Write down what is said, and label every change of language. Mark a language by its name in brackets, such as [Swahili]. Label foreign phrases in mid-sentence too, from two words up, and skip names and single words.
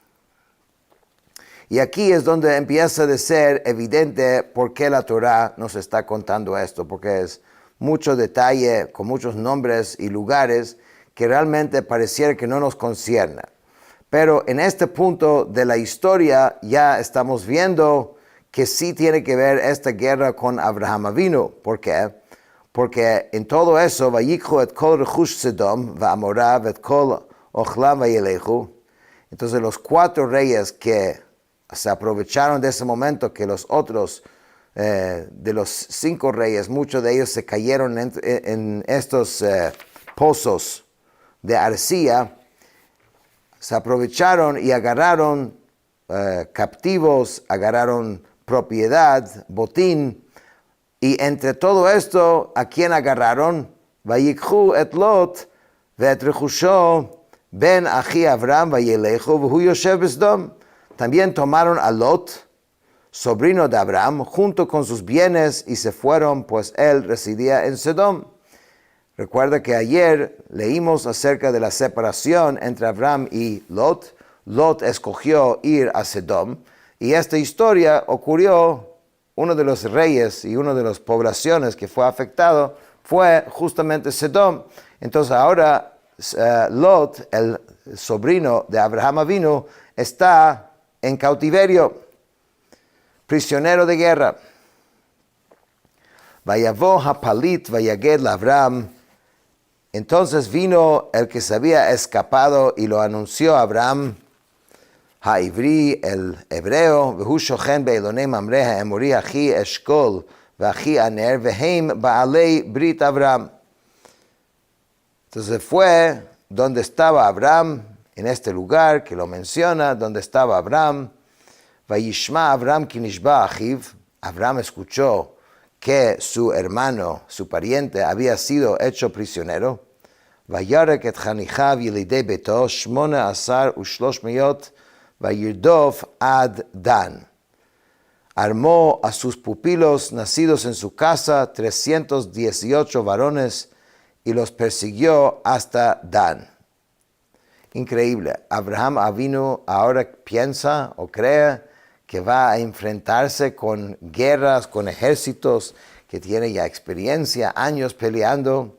[Spanish] Y aquí es donde empieza a ser evidente por qué la Torá nos está contando esto, porque es mucho detalle, con muchos nombres y lugares que realmente pareciera que no nos concierne. Pero en este punto de la historia ya estamos viendo que sí tiene que ver esta guerra con Abraham Avinu. ¿Por qué? Porque en todo eso, [Hebrew] ויקחו את כל רכוש סדם, ועמרה, את כל אכלם וילכו. [Spanish] Entonces los 4 reyes que se aprovecharon de ese momento, que los otros, de los 5 reyes, muchos de ellos se cayeron en estos pozos de arcilla, se aprovecharon y agarraron captivos, agarraron propiedad, botín, y entre todo esto, ¿a quién agarraron? [Hebrew] ויקחו את לוט, ואת רכשו, בן אחי אברם וילכו, והוא ישב בסדם. [Spanish] También tomaron a Lot, sobrino de Abraham, junto con sus bienes, y se fueron, pues él residía en Sedom. Recuerda que ayer leímos acerca de la separación entre Abraham y Lot. Lot escogió ir a Sedom, y esta historia ocurrió, uno de los reyes y una de las poblaciones que fue afectado fue justamente Sedom. Entonces ahora Lot, el sobrino de Abraham Avinu, está en cautiverio, prisionero de guerra. [Hebrew] ויבא הפליט ויגד אברהם. [Spanish] Entonces vino el que se había escapado y lo anunció a Abraham, Haivri, el hebreo, [Hebrew] והוא שכן באלני ממרא האמרי אחי אשכל ואחי ענר והם בעלי ברית אברהם. [Spanish] Entonces fue donde estaba Abraham, en este lugar que lo menciona, donde estaba Abraham. [Hebrew] וישמע אברהם כי נשבה אחיו. [Spanish] Abraham escuchó que su hermano, su pariente, había sido hecho prisionero. [Hebrew] וירק את חניכיו ילידי ביתו, 18 וירדף עד דן. [Spanish] Armó a sus pupilos nacidos en su casa, 318 varones, y los persiguió hasta Dan. Increíble. Abraham Avinu ahora piensa o cree que va a enfrentarse con guerras, con ejércitos, que tiene ya experiencia, años peleando.